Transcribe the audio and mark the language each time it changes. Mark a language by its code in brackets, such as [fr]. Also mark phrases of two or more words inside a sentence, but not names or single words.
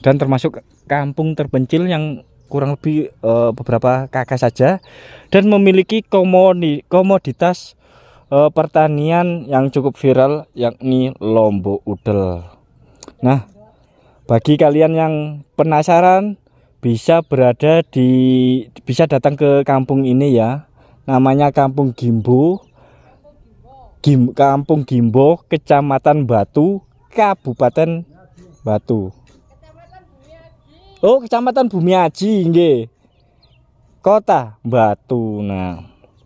[id] dan termasuk kampung terpencil yang kurang lebih beberapa kakak saja dan memiliki komoditas pertanian yang cukup viral, yakni lombok udel. Nah, bagi kalian yang penasaran bisa datang ke kampung ini ya. Namanya Kampung Gimbo. Kampung Gimbo, Kecamatan Batu, Kabupaten Batu. Oh, Kecamatan Bumiaji nggih. Kota Batu. Nah,